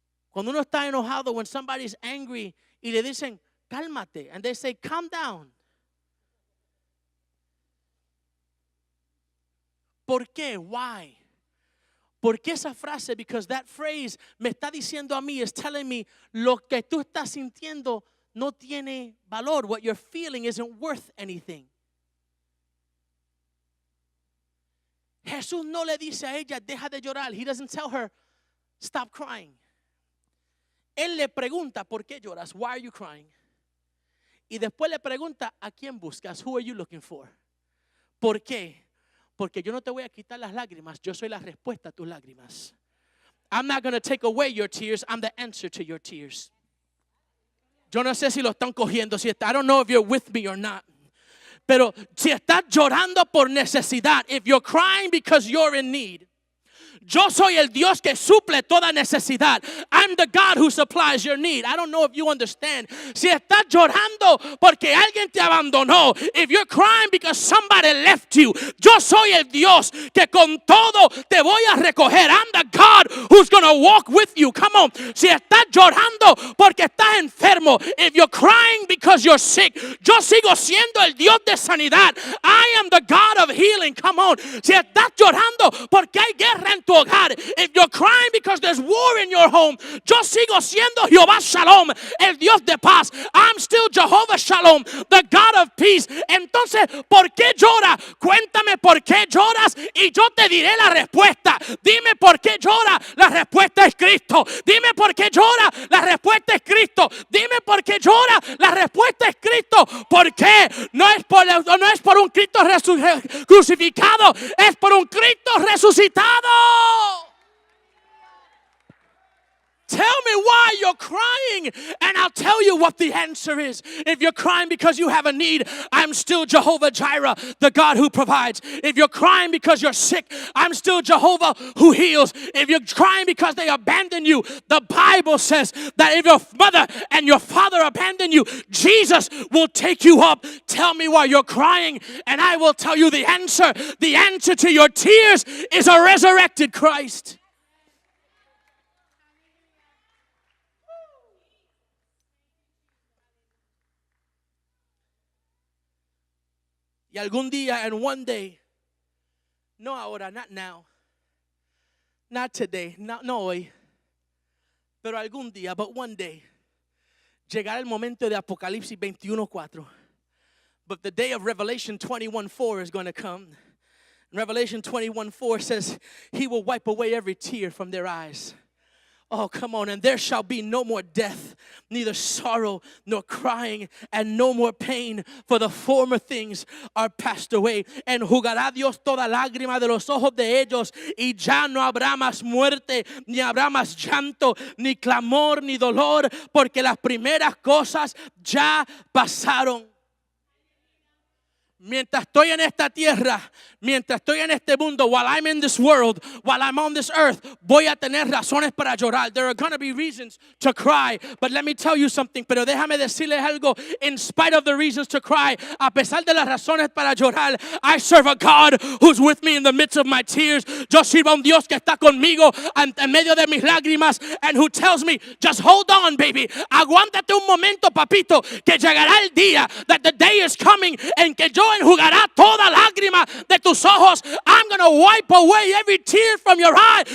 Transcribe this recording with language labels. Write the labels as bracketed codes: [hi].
[es] Cuando uno está enojado, [en] when somebody's angry, [es] y le dicen, cálmate, [en] and they say, calm down. [es] ¿Por qué? [en] Why? [es] ¿Por qué esa frase? [en] Because that phrase [es] me está diciendo a mí, [en] is telling me, [es] lo que tú estás sintiendo no tiene valor. [en] What you're feeling isn't worth anything. [es] Jesús no le dice a ella, deja de llorar. [en] He doesn't tell her, stop crying. [es] Él le pregunta, ¿por qué lloras? [en] Why are you crying? [es] Y después le pregunta, ¿a quién buscas? [en] Who are you looking for? [es] ¿Por qué? Porque yo no te voy a quitar las lágrimas. Yo soy la respuesta a tus lágrimas. [en] I'm not going to take away your tears. I'm the answer to your tears. [es] Yo no sé si lo están cogiendo. [en] I don't know if you're with me or not. [es] Pero si estás llorando por necesidad, [en] if you're crying because you're in need, [es] yo soy el Dios que suple toda necesidad. [en] I'm the God who supplies your need. I don't know if you understand. [es] Si estás llorando porque alguien te abandonó, [en] if you're crying because somebody left you, [es] yo soy el Dios que con todo te voy a recoger. [en] I'm the God who's going to walk with you. Come on. [es] Si estás llorando porque estás enfermo, [en] if you're crying because you're sick, [es] yo sigo siendo el Dios de sanidad. [en] I am the God of healing. Come on. [es] Si estás llorando porque hay guerra en tu hogar, [en] if you're crying because there's war in your home, [es] yo sigo siendo Jehová Shalom, el Dios de paz. [en] I'm still Jehovah Shalom, the God of peace. [es] Entonces, ¿por qué llora? Cuéntame por qué lloras y yo te diré la respuesta. Dime por qué llora, la respuesta es Cristo. Dime por qué llora, la respuesta es Cristo. Dime por qué llora, la respuesta es Cristo. ¿Por qué? No es por un Cristo crucificado, es por un Cristo resucitado. [en] Tell me why you're crying, and I'll tell you what the answer is. If you're crying because you have a need, I'm still Jehovah Jireh, the God who provides. If you're crying because you're sick, I'm still Jehovah who heals. If you're crying because they abandon you, the Bible says that if your mother and your father abandon you, Jesus will take you up. Tell me why you're crying, and I will tell you the answer. The answer to your tears is a resurrected Christ. [es] Y algún día, [en] and one day, [es] no ahora, [en] not now, not today, [es] no hoy, pero algún día, [en] but one day, [es] llegará el momento de Apocalipsis 21:4. [en] But the day of Revelation 21:4 is going to come. Revelation 21:4 says, He will wipe away every tear from their eyes. Oh, come on. And there shall be no more death, neither sorrow nor crying, and no more pain, for the former things are passed away. [es] Enjugará Dios toda lágrima de los ojos de ellos, y ya no habrá más muerte, ni habrá más llanto, ni clamor, ni dolor, porque las primeras cosas ya pasaron. Mientras estoy en esta tierra, mientras estoy en este mundo, [en] while I'm in this world, while I'm on this earth, [es] voy a tener razones para llorar. [en] There are going to be reasons to cry. But let me tell you something. [es] Pero déjame decirles algo. [en] In spite of the reasons to cry, [es] a pesar de las razones para llorar, [en] I serve a God who's with me in the midst of my tears. [es] Yo sirvo a un Dios que está conmigo en medio de mis lágrimas, [en] and who tells me, just hold on, baby. [es] Aguántate un momento, papito, que llegará el día, [en] that the day is coming, [es] en que yo enjugará toda lágrima de tus ojos. [en] I'm going to wipe away every tear from your eye.